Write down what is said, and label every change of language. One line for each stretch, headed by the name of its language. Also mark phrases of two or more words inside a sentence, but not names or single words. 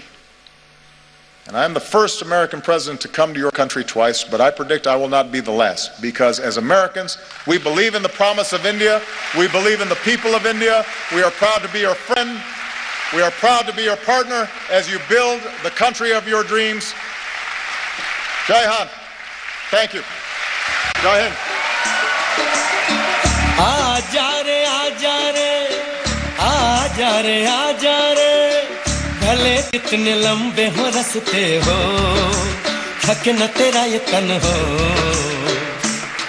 English: And I'm the first American president to come to your country twice, but I predict I will not be the last, because as Americans, we believe in the promise of India. We believe in the people of India. We are proud to be your friend. We are proud to be your partner as you build the country of your dreams.
Hindi: जय हिंद.
English: Thank you.
Hindi: जय हिंद. आजा रे, आजा रे, आजा रे, आजा रे. भले कितने लंबे हो रस्ते हो, थके न तेरा ये तन हो,